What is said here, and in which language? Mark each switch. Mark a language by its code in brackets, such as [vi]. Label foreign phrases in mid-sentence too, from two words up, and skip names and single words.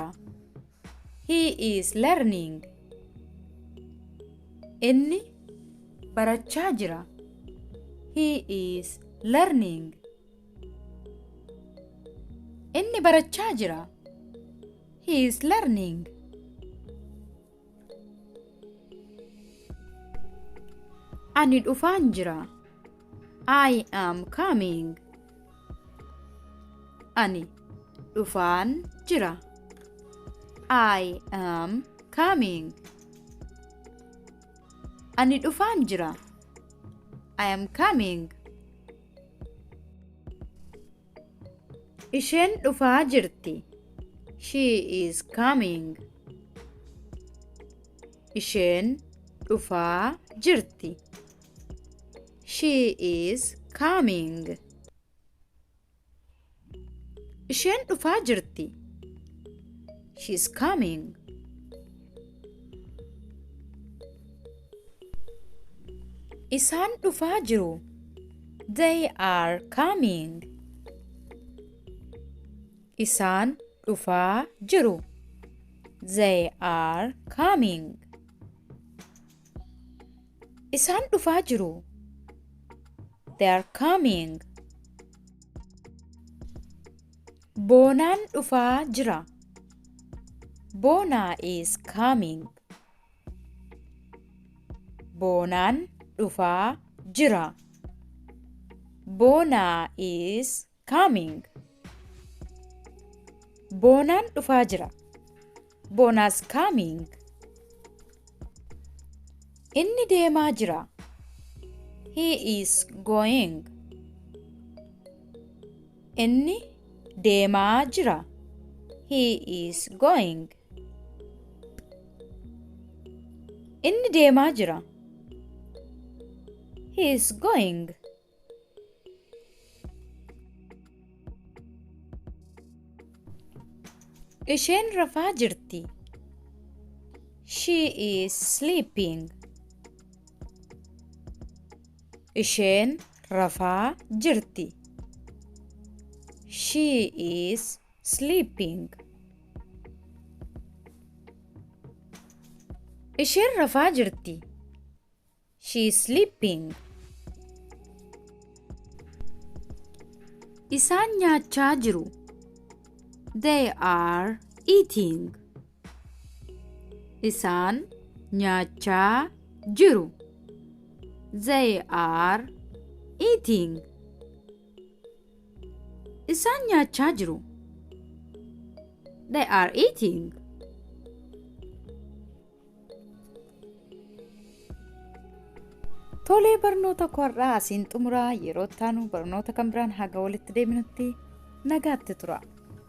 [en] He is learning. [om] Inni barachaa jira. [en] He is learning. [om] Inni barachaa jira. [en] He is learning. [om] Ani dhufaan jira. [en] I am coming. [om] Ani dhufaan jira. [en] I am coming. [om] Ani dhufaan jira. [en] I am coming. [om] Isheen dhufaa jirti. [en] She is coming. [om] Isheen dhufaa jirti. [en] She is coming. [om] Isheen dhufaa jirti. [en] She is coming. [om] Isaan dhufaa jiru. [en] They are coming. [om] Isaan dhufaa jiru. [en] They are coming. [om] Isaan dhufaa jiru. [en] They are coming. [om] Boonaan dhufaa jira. [en] Boona is coming. [om] Boonaan dhufaa jira. [en] Boona is coming. [om] Boonaan dhufaa jira. [en] Boona's coming. [om] Inni deemaa jira. [en] He is going. [om] Inni deemaa jira. [en] He is going. [om] Inni deemaa jira. [en] He is going. [om] Isheen rafaa jirti. [en] She is sleeping. [om] Isheen rafaa jirti. [en] She is sleeping. [om] Isheen rafaa jirti. [en] She is sleeping. [om] Isaan nyaachaa jiru. [en] They are eating. [om] Isaan nyaachaa jiru. [en] They are eating. [om] Isaan nyaachaa jiru. [en] They are eating. [om] Tolee barnoota kwarraa asiin xumuraa yeroo taanu barnoota kan biraan haga walitti deebinutti nagaatti tura.